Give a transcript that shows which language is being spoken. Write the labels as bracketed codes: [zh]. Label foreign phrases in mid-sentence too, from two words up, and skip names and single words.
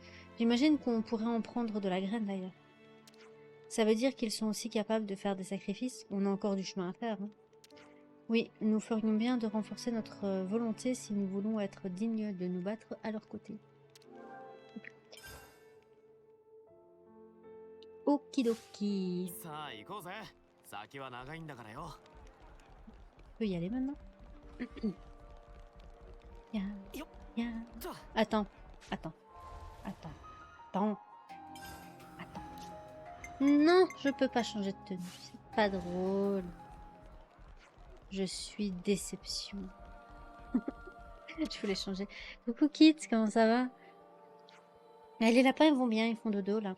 [fr] J'imagine qu'on pourrait en prendre de la graine d'ailleurs. Ça veut dire qu'ils sont aussi capables de faire des sacrifices. On a encore du chemin à faire. Hein. Oui, nous ferions bien de renforcer notre volonté si nous voulons être dignes de nous battre à leur côté. Okidoki. [ja] さあ行こうぜ。先は長いんだからよ。 [fr] On peut y aller maintenant. Ya, よっ ya. と。 Attends, attends, attends, attends, attends. Non, je peux pas changer de tenue. C'est pas drôle. Je suis déception. Je voulais changer. Coucou Kit, comment ça va? Les lapins ils vont bien, ils font dodo là.